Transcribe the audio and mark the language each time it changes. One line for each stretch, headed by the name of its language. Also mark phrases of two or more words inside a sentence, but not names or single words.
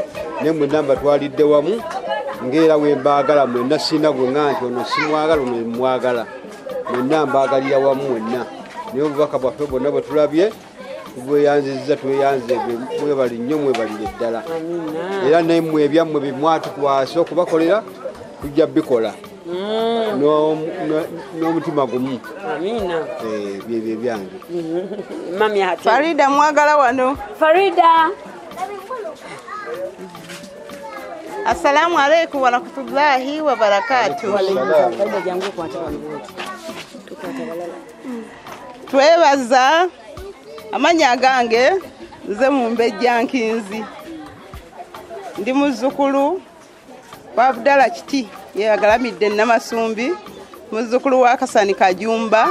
Ganda: naye mwenna mbatwalidde wamu ng'era we mbaagala mwenna sina gwenga nti ono simwagala ono mwagala mwenna mbaagalira wamu mwenna naye obubaka bwaffe bwonna bwe tulabye tubweyanziza tweyanze mwebali nnyo mwebalire ddala era nammwe ebyammwe bimwatukwase okubakolera tujja bikola n'omutima gumu byebyo ebyange Farida mwagala wano Farida
Arabic: السلام عليكم ورحمة الله وبركاته.
Ganda: Twebaza amanya gange nze Mumbejja Nkinzi. Ndi muzzukulu wa Abdala Kiti yagalamidde Namasumbi, muzzukulu wa Kasani Kajumba.